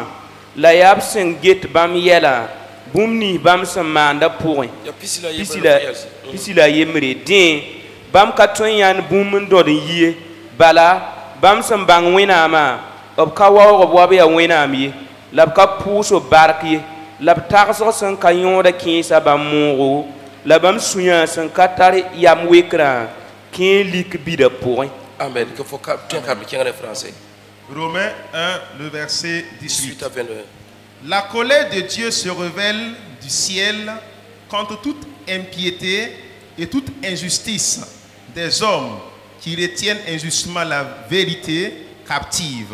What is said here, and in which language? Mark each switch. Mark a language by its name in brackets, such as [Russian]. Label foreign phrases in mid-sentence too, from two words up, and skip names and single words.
[Mossi] la yaa b sẽn get bãmb yɛla bũmb nins bãmb sẽn maanda pʋgẽ pisi la yembre dẽ bãmb ka tõe n yãnd bũmb n dõd n yie bala bãmb sẽn bãng wẽnnaamã b ka waoog b wab yaa wẽnnaam ye la b ka pʋʋs b bark ye la b tagsg sẽn ka yõoda kẽesa bãmb moogo la bãmb sũ-yã sẽn ka tar yam wekrã kẽ lik bida pʋgẽ. Amen. [French] Il faut que tu aies français. Romains 1, le verset 18. La colère de Dieu se révèle du ciel contre toute impiété et toute injustice des hommes qui retiennent injustement la vérité captive.